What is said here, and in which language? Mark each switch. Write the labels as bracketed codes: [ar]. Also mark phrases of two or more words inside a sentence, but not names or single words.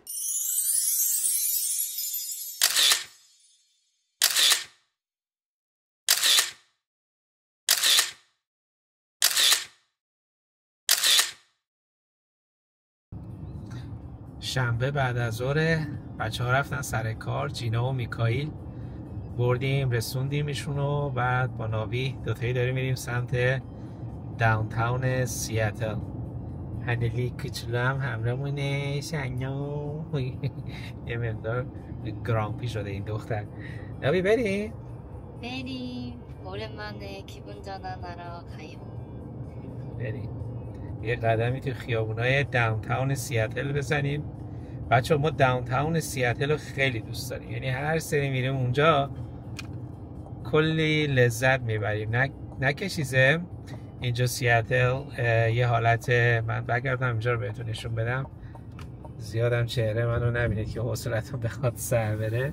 [fa] شنبه بعد از ظهر بچه‌ها رفتن سر کار، جینا و میکائیل بردیم رسوندیمشون و بعد با ناوی دوتایی داریم میریم سمت داونتاون سیاتل. هنلی کوچولو هم همراهمونه. شنو یه مقدار گرامپی شده این دختر. ناوی بریم؟ بریم. [ko] 오랜만에 기분 전환하러 가요. [fa] بریم یه قدمی تو خیابونای داونتاون سیاتل بزنیم. بچه ما داونتاون سیاتل رو خیلی دوست داریم، یعنی هر سری میریم اونجا کلی لذت میبریم. نه که چیزه اینجا سیاتل یه حالت، من بگردم اینجا رو بهتون نشون بدم، زیادم چهره منو نبینید که حوصلتون بخواد سر بره.